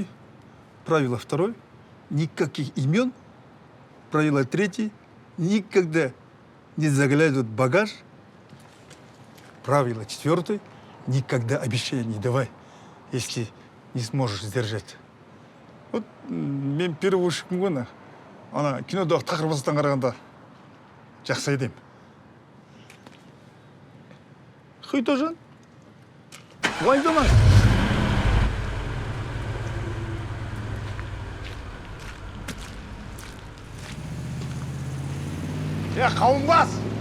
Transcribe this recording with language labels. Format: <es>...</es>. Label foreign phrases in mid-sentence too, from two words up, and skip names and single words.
<ru>Правило второе. Никаких имен. Правило третье. Никогда не заглядывать в багаж. Правило четвертое. Никогда обещания не давай, если не сможешь сдержать.</ru> <kk>Вот мен перевозчикпін ғой, ана кинодағы тақырбастан қарағанда жақсы айдаймын. Хыйтожан, уайымдама. Қауымбас!</kk>